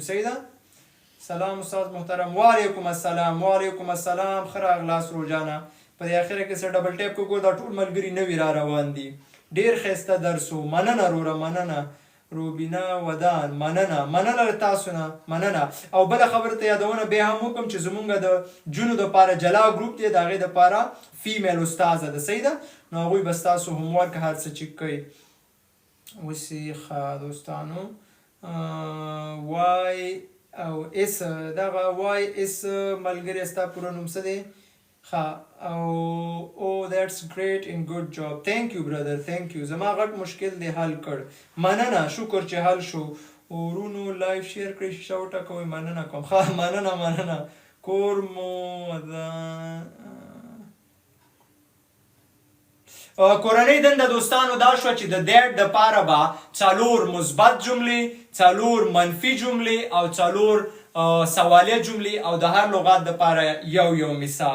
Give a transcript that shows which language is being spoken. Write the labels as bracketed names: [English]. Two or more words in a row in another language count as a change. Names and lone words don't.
[Pashto] صحیح ده سلام استاد محترم وعلیکم السلام ښه راغلاست روجانه په دې اخره کې څه [English] double tap [Pashto] کو دا ټول ملګري نوي را روان دي ډېر ښایسته درس و مننه وروره مننه روبینا ودان مننه له تاسو نه مننه او بله خبره ته یادونه بیا هم وکړم چې زمونږ د جونو دپاره جلا ګروپ دی د هغې دپاره فیمیل استاذه ده صحیح ده نو هغوی به ستاسو هومورک هر څه چیک کوي اوس یې ښه دوستانو وای او اس دغه وای اس ملګری ستا پوره نوم څه دی [English] oh that's great and good job thank you brother thank you [Pashto] زما غټ مشکل دی حل کړ مننه شکر چې حل شو ورونو [English] like share [Pashto] کړئ شیشه وټکوئ مننه کوم مننه کور مو کورنۍ دنده دوستانو دا شوه چې د دیټ دپاره به 4 مثبت جملې، 4 منفي جملې او 4 سوالیه جملې او د هر لغات دپاره یو مثال.